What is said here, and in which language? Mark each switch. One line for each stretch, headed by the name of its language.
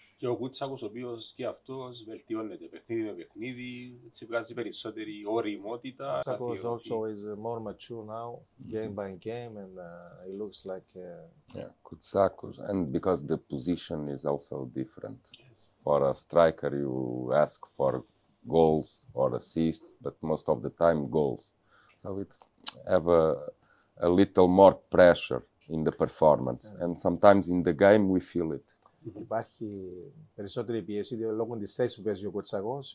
Greek: Και ο Κούτσακος, ο οποίος και αυτός βελτιώνεται παιχνίδι με παιχνίδι, έτσι βγάζει περισσότερη ωριμότητα.
English: Ο Κούτσακος also is more mature now, game by game, and it looks like... Yeah, Koutsakos, and because the position is also different. Yes. For a striker, you ask for goals or assists, but most of the time goals. So it's have a little more pressure in the performance, and sometimes in the game we feel it.
Greek: Υπάρχει περισσότερη πίεση λόγω της θέσης που παίζει ο Κούτσακος.